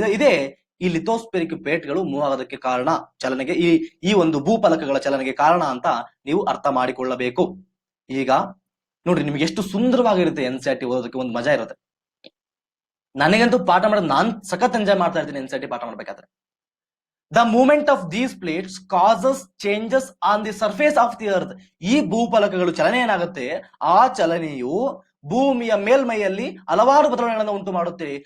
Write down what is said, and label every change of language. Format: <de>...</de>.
<kn>ಇದೇ ಈ ಲಿಥೋಸ್ಫೆರಿಕ್ ಪ್ಲೇಟ್ಗಳು ಮೂವ್ ಆಗೋದಕ್ಕೆ ಕಾರಣ, ಚಲನೆಗೆ, ಈ ಒಂದು ಭೂಫಲಕಗಳ ಚಲನೆಗೆ ಕಾರಣ ಅಂತ ನೀವು ಅರ್ಥ ಮಾಡಿಕೊಳ್ಳಬೇಕು. ಈಗ ನೋಡ್ರಿ, ನಿಮ್ಗೆ ಎಷ್ಟು ಸುಂದರವಾಗಿರುತ್ತೆ NCERT ಓದೋದಕ್ಕೆ, ಒಂದು ಮಜಾ ಇರುತ್ತೆ. ನನಗಂತೂ ಪಾಠ ಮಾಡೋದು ನಾನ್ ಸಖತ್ ಎಂಜಾಯ್ ಮಾಡ್ತಾ ಇರ್ತೀನಿ NCERT ಪಾಠ ಮಾಡ್ಬೇಕಾದ್ರೆ.</kn> <en>The movement of these plates causes changes on the surface of the earth.</en> <kn>ಈ ಭೂಫಲಕಗಳು ಚಲನೆ ಏನಾಗುತ್ತೆ, ಆ ಚಲನೆಯು ಭೂಮಿಯ ಮೇಲ್ಮೈಯಲ್ಲಿ ಹಲವಾರು ಬದಲಾವಣೆಗಳನ್ನು ಉಂಟು ಮಾಡುತ್ತೆ.</kn>